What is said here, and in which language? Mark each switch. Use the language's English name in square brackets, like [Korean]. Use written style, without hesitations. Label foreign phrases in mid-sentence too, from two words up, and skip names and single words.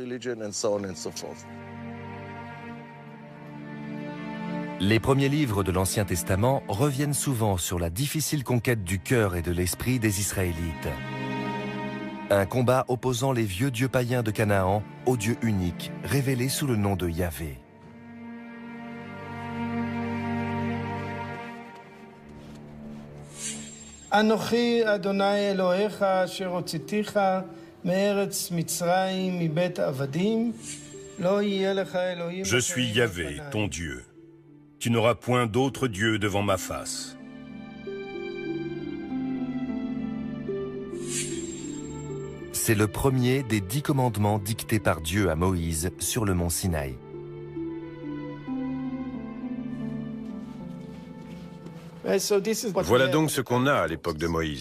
[French] Les premiers livres de l'Ancien Testament reviennent souvent sur la difficile conquête du cœur et de l'esprit des Israélites. Un combat opposant les vieux dieux païens de Canaan au Dieu unique, révélé sous le nom de Yahvé. [Hebrew] אנוכי אדוני אלוהיך אשר הוצאתיך מארץ מצרים מבית עבדים לא יהיה לך אלוהים. [French] Je suis Yahvé, ton Dieu. Tu n'auras point d'autre Dieu devant ma face. C'est le premier des 10 commandements dictés par Dieu à Moïse sur le mont Sinaï. Voilà donc ce qu'on a à l'époque de Moïse.